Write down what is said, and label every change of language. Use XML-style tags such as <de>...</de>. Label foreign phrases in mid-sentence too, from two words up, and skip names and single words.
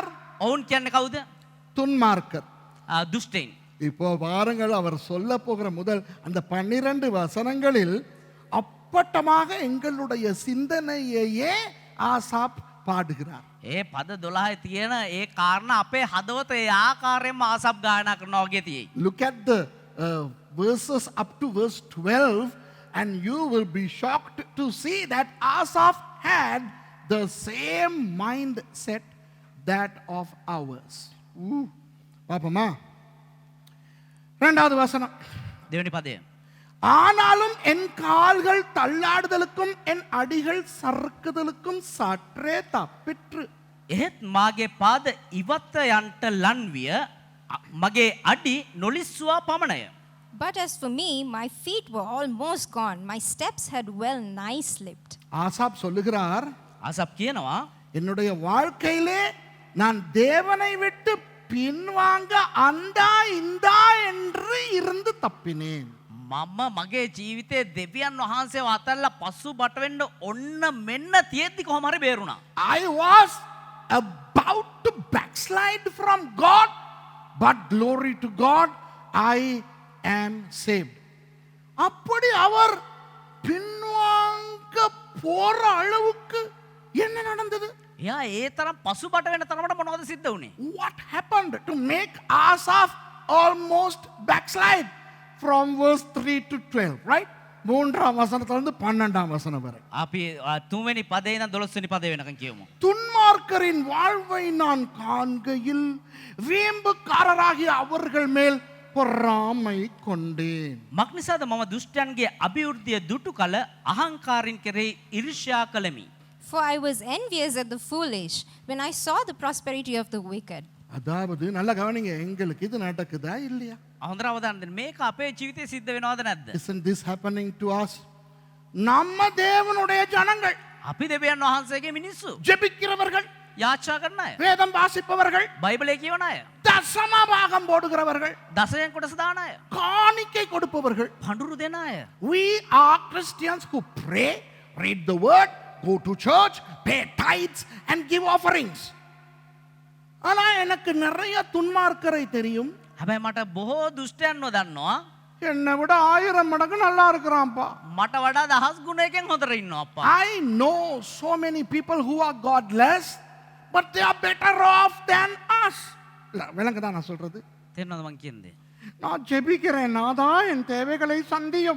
<si>ඔවුන් කියන්නේ කවුද?</si> <ta>துன்மார்க்கர்.</ta> <si>දුෂ්ටයින්.</si> <ta>இப்போ பாருங்கள், அவர் சொல்ல போகிற முதல் அந்த 12 வசனங்களில் அப்பட்டமாக எங்களுடைய சிந்தனையையே ஆசாப் பாடுகிறார்.</ta> <si>ඒ පද 12 තියෙන ඒ කාරණා අපේ හදවත ඒ ආකාරයෙන්ම ආසබ් ගායනා කරනවා වගේ තියෙයි.</si> <en>Look at the verses up to verse 12 and you will be shocked to see that Asaph had the same mindset that of ours.</en> <ta>பாப்போமா? இரண்டாவது வசனம்.</ta> <si>දෙවෙනි පදය.</si> <ta>ஆனாலும் என் கால்கள் தள்ளாடுதலுக்கும் என் அடிகள் சறுக்குதலுக்கும் சற்றே தப்பிற்று.</ta> <si>එහෙත් මාගේ පාද ඉවත යන්ට ලන් විය මගේ අඩි නොලිස්සුවා පමණය.</si> <en>But as for me, my feet were almost gone. My steps had well nigh slipped.</en> <ta>ஆசாப் சொல்லுகிறார்,</ta> <si>ආසබ් කියනවා</si> <ta>என்னுடைய வாழ்க்கையிலே நான் தேவனை விட்டு பின்வாங்க அந்தா இந்தா என்று இருந்து தப்பினேன்.</ta> <si>මම මගේ ජීවිතේ දෙවියන් වහන්සේව අතල්ලා පසු බට වෙන්න ඔන්න මෙන්න තියෙද්දි කොහොම හරි බේරුණා.</si> <en>I was about to backslide from God, but glory to God, I am saved.</en> <ta>அப்படி அவர் பின்வாங்க போற அளவுக்கு என்ன நடந்தது?</ta> <si>එයා ඒ තරම් පසු බට වෙන තරමට මොනවද සිද්ධ වුනේ?</si> <en>What happened to make Asaph almost backslide from verse 3 to 12, right?</en> <ta>3ஆம் வசனத்திலிருந்து 12ஆம் வசனம் வரை.</ta> <si>අපි 3 වෙනි පදේ ඉඳන් 12 වෙනි පදේ වෙනකන් කියමු.</si> <ta>துன்மார்க்கரின் வாழ்வை நான் காண்கையில் வீம்புக்காரராகிய அவர்கள் மேல் பொறாமை கொண்டேன்.</ta> <si>මක් නිසාද මම දුෂ්ටයන්ගේ අභිවෘද්ධිය දුටු කල අහංකාරින් කෙරෙහි ඊර්ෂ්‍යා කළෙමි.</si> <en>For I was envious at the foolish when I saw the prosperity of the wicked.</en> <ta>அதாவது நல்ல கவனிங்க, எங்களுக்கு இது நடக்குதா இல்லையா?</ta> <si>හොඳට අවධානය දෙන්න. මේක අපේ ජීවිතේ සිද්ධ වෙනවද නැද්ද?</si> <en>Isn't this happening to us?</en> <ta>நம்ம தேவனுடைய ஜனங்கள்,</ta> <si>අපි දෙවියන් වහන්සේගේ මිනිස්සු.</si> <ta>ஜெபிக்கிறவர்கள்,</ta> <si>යාච්ඡා කරන අය.</si> <ta>வேதம் வாசிப்பவர்கள்,</ta> <si>බයිබලයේ කියවන අය.</si> <ta>தசமபாகம் போடுகிறவர்கள்,</ta> <si>දසයෙන් කොටස දාන අය.</si> <ta>காணிக்கை கொடுப்பவர்கள்.</ta> <si>පඳුරු දෙන අය.</si> <en>We are Christians who pray, read the word, go to church, pay tithes and give offerings.</en> <ta>ஆனா எனக்கு நிறைய துன்மார்க்கரை தெரியும்.</ta> <si>හැබැයි මට බොහෝ දුෂ්ටයන්ව දන්නවා.</si> <ta>என்னை விட 1000 மடங்கு நல்லா இருக்கிறான்ப்பா.</ta> <si>මට වඩා 1000 ගුණයකින් හොඳට ඉන්නවා අප්පා.</si> <en>I know so many people who are godless, but they are better off than us.</en> <ta>விளங்குதா நான் சொல்றது?</ta> <si>තේරෙනවද මං කියන්නේ?</si> <ta>நான் ஜெபிக்கிறேன், நாதா என் தேவைகளை சந்தியும்.</ta>